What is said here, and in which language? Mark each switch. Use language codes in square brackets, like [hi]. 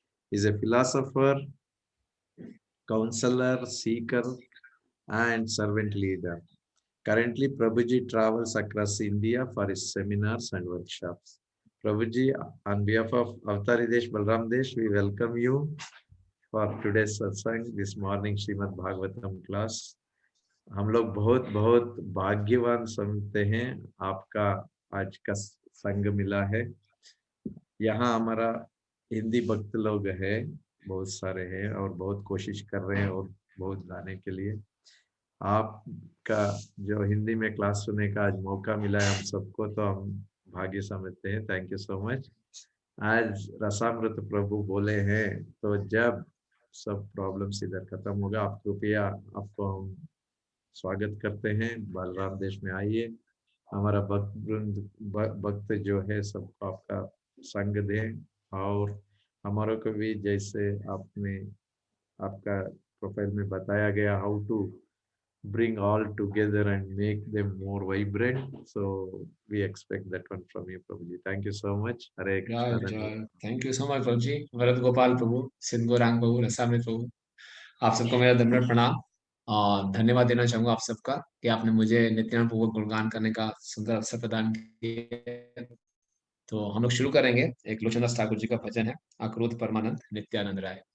[en] He is a philosopher, counselor, seeker, and servant leader. Currently, Prabhuji travels across India for his seminars and workshops. Prabhuji, on behalf of Avtari Desh, Balram Desh, we welcome you for today's satsang, this morning Srimad Bhagavatam class. [hi] हम लोग बहुत बहुत भाग्यवान समझते हैं आपका आज का संग मिला है। यहाँ हमारा हिंदी भक्त लोग हैं, बहुत सारे हैं और बहुत कोशिश कर रहे हैं और बहुत गाने के लिए। आपका जो हिंदी में क्लास सुनने का आज मौका मिला है हम सबको, तो हम भाग्य समझते हैं। [en] Thank you so much. [hi] आज रसामृत प्रभु बोले हैं, तो जब सब प्रॉब्लम्स इधर खत्म होगा, आप कृपया आपको हम स्वागत करते हैं, बलराम देश में आइए। हमारा भक्त जो है सबको आपका संग दें, और हमारों को भी जैसे आपने आपका प्रोफाइल में बताया गया, [en] How to bring all together and make them more vibrant. So we expect that one from you, Prabhuji. Thank you so much. Hare Krishna. Thank you so much, Prabhuji. [hi] Varat Gopal Prabhu, Siddh Gaurang Prabhu, Rasamrita Prabhu, आप सबको मेरा दंडवत प्रणाम और धन्यवाद देना चाहूंगा आप सबका कि आपने मुझे नित्यानंद प्रभु का गुणगान करने का सुंदर अवसर प्रदान किया। तो हम लोग शुरू करेंगे। एक लोचनदास ठाकुर जी का भजन है, अक्रोध परमानंद नित्यानंद राय।